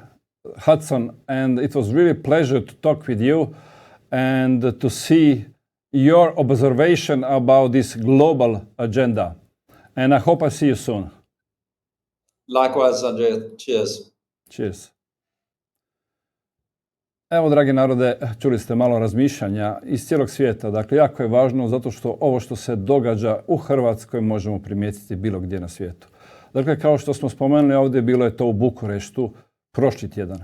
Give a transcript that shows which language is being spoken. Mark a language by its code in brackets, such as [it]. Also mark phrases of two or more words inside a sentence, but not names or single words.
[en] Hudson. And it was really a pleasure to talk with you and to see your observation about this global agenda. And I hope I see you soon. Likewise, Andrea. Cheers. Cheers. [hr] Evo, dragi narode, čuli ste malo razmišljanja iz cijelog svijeta. Dakle, jako je važno zato što ovo što se događa u Hrvatskoj možemo primijetiti bilo gdje na svijetu. Dakle, kao što smo spomenuli ovdje, bilo je to u Bukureštu prošli tjedan.